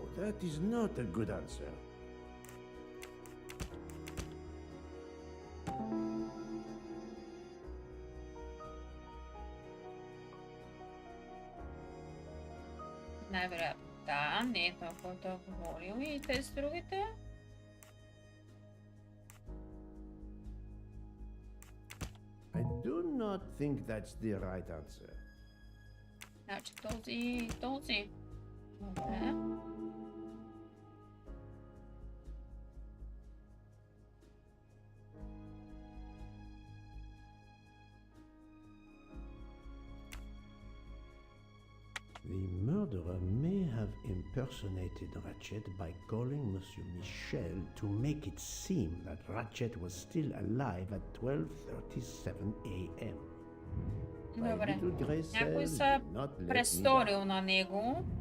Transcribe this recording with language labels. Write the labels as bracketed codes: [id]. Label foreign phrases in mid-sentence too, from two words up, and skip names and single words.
[en] That is not a good answer. [bg] Най-вероятно. Да, не е това, който е говорил. И тези другите? [en] I do not think that's the right answer. [bg] Значи този. Добре. [en] The murderer may have impersonated Ratchet by calling Monsieur Michel to make it seem that Ratchet was still alive at 12:37 a.m. [bg] Добре. Някой се престорил на него.